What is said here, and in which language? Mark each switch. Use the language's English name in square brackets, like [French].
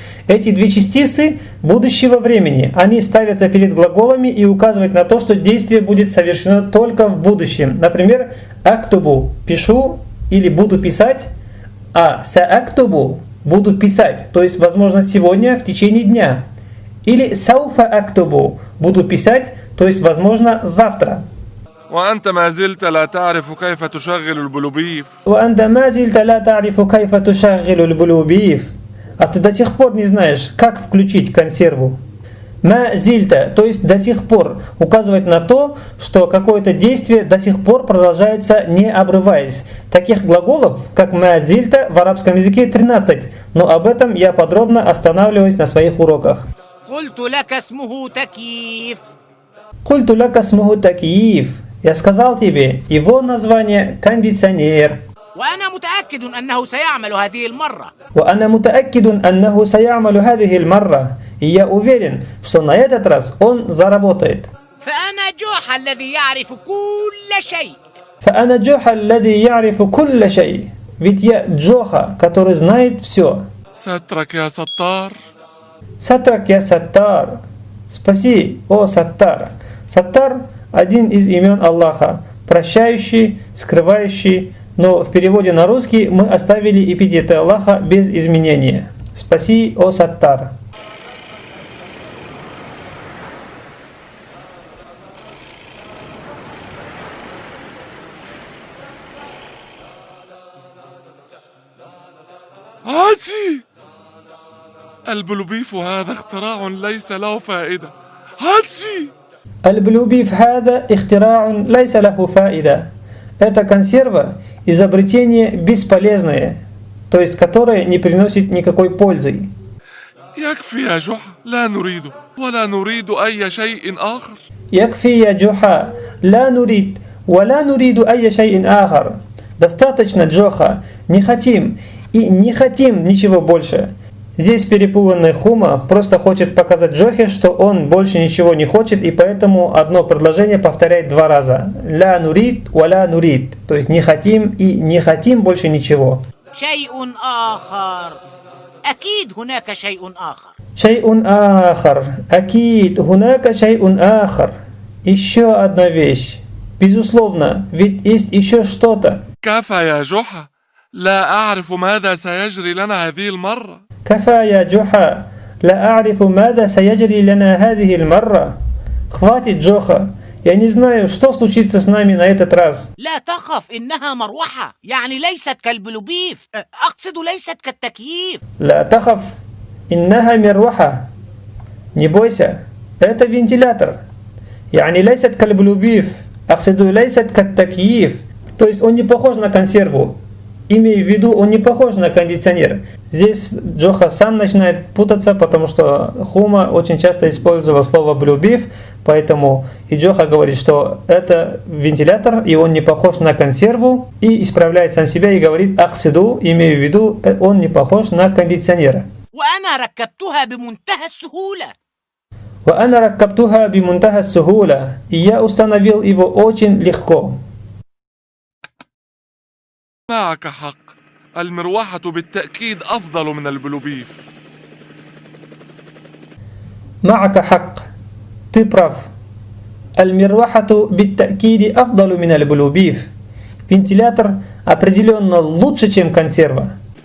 [Russian] Эти две частицы будущего времени, они ставятся перед глаголами и указывают на то, что действие будет совершено только в будущем. Например, актубу – пишу или буду писать, а саактубу – буду писать, то есть, возможно, сегодня в течение дня. Или сауфа актубу – буду писать, то есть, возможно, завтра. [Arabic] وأنت ما زلت لا تعرف كيف تشغل البلوبيف. وأنت ما زلت لا تعرف كيف تشغل البلوبيف. [Russian] А ты до сих пор не знаешь, как включить консерву. Ма зильта, то есть до сих пор, указывает на то, что какое-то действие до сих пор продолжается, не обрываясь. Таких глаголов, как ма зильта, в арабском языке 13, но об этом я подробно останавливаюсь на своих уроках. [Arabic] قلت لك اسمه تكييف. Культу ляка смуху такиев. [Russian] Я сказал тебе, его название кондиционер. [Arabic] وأنا متأكد أنه سيعمل هذه المرة. وأنا متأكد أنه سيعمل هذه المرة. [Russian] И я уверен, что на этот раз он заработает. [Arabic] فأنا جوحا الذي يعرف كل شيء. فأنا جوحا الذي يعرف كل شيء. [Russian] Ведь я Джоха, который знает все. [Arabic] سترك يا ستار. Сатрак я Саттар. [Russian] Спаси, о Саттар. Саттар – один из имен Аллаха, прощающий, скрывающий, но в переводе на русский мы оставили эпитеты Аллаха без изменения. Спаси, о Саттар. [Arabic] هاتي. البلوبيف هذا اختراع ليس له فائدة. هاتي. البلوبيف هذا اختراع ليس له فائدة. [Russian] Это консерва изобретение бесполезное, то есть которое не приносит никакой пользы. [Arabic] يكفي يا جحا، لا نريده ولا نريد أي شيء آخر. يكفي يا جحا، لا نريد ولا نريد أي شيء آخر. [Russian] Достаточно, Джоха, не хотим и не хотим ничего больше. Здесь перепуганный Хума просто хочет показать Джохе, что он больше ничего не хочет, и поэтому одно предложение повторяет два раза. [Arabic] Ля нурид, валя нурид. [Russian] То есть не хотим и не хотим больше ничего. [Arabic] شيء آخر. أكيد هناك شيء آخر. شيء آخر. أكيد هناك شيء آخر. [Russian] Еще одна вещь. Безусловно, ведь есть еще что-то. [Arabic] كفى يا جحا، لا أعرف ماذا سيجري لنا هذه المرة. كفى يا جحا، لا أعرف ماذا سيجري لنا هذه المرة. [Russian] Хватит, Джоха. Я не знаю, что случится с нами на этот раз. [Arabic] لا تخف، إنها مروحة، يعني ليست كالبلوبيف، أقصد ليست كالتكييف. لا تخف، إنها مروحة. [Russian] Не бойся, это вентилятор. [Arabic] يعني ليست كالبلوبيف. أقصد ليست كالتكييف. [Russian] То есть он не похож на консерву. Имею в виду, он не похож на кондиционер. Здесь Джоха сам начинает путаться, потому что Хума очень часто использовал слово «блюбив», поэтому и Джоха говорит, что это вентилятор, и он не похож на консерву, и исправляет сам себя и говорит «ахсиду», имею в виду, он не похож на кондиционер. [Arabic] وأنا ركبتها بمنتهى السهولة. وأنا ركبتها بمنتهى السهولة. [Russian] И я установил его очень легко. [Arabic] معك حق، المروحة بالتأكيد أفضل من البلوبيف. معك حق. [Russian] Ты прав. [Arabic] المروحة بالتأكيد أفضل من البلوبيف. [Russian] Вентилятор определенно лучше, чем консерва.